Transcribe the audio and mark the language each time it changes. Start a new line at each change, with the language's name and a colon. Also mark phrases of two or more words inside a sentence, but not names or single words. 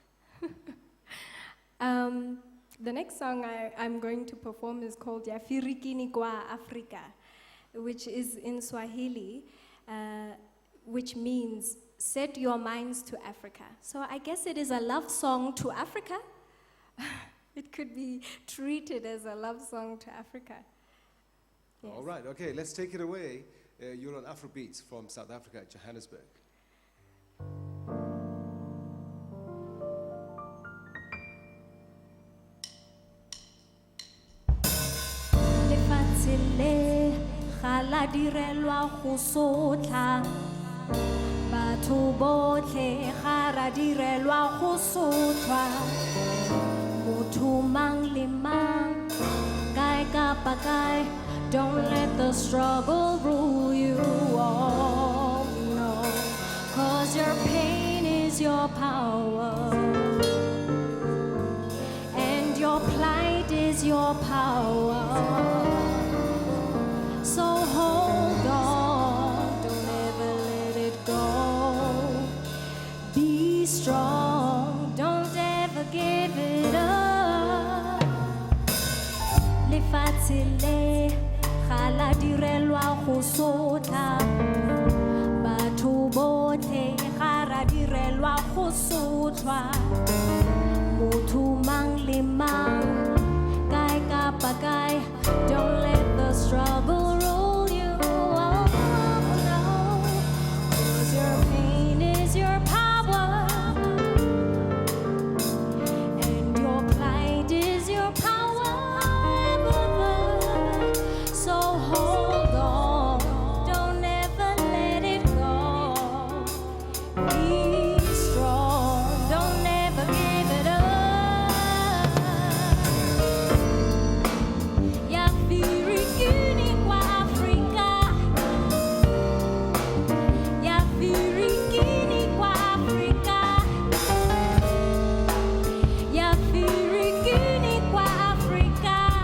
English: The next song I'm going to perform is called Yafirikini Kwa Afrika, which is in Swahili, which means set your minds to Africa. So I guess it is a love song to Africa. It could be treated as a love song to Africa. Yes. All right, okay, let's take it away. You're on Afrobeats from South Africa, Johannesburg.
Tswana: Lefatshe le ga la direlwa go sotla, batho botlhe ga ra direlwa go sotlwa, motho mang le mang, kae kapa kae.
English: Don't let the struggle rule you, oh no, 'cause your pain is your power, and your plight is your power. So hold on, don't ever let it go. Be strong, don't ever give it up.
Tswana: Lefatshe le la direlwa go sotla, batho botlhe ga ra direlwa go sotlwa, motho mang le mang, kae kapa kae.
English: Don't let the struggle rule you, oh no, 'cause your pain is your power, and your plight is your power. So hold on, don't ever let it go. Be strong, don't ever give it up.
Swahili: Yafirikini kwa Afrika, yafirikini kwa Afrika, yafirikini kwa Afrika.